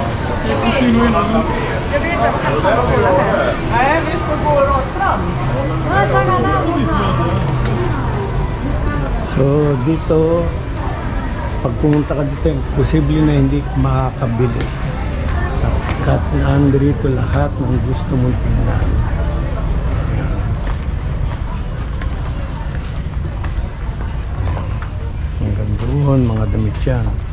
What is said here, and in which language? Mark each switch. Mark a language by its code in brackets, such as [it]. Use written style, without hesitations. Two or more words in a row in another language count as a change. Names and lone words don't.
[sv] Jag vet inte, kan man kolla här? Nej, vi ska gå rakt fram. [tl] So, dito, pag pumunta ka dito, posible na hindi makakabili. Sapagkat naandito lahat ng gusto mong tingnan. Hanggang doon, mga damit yan.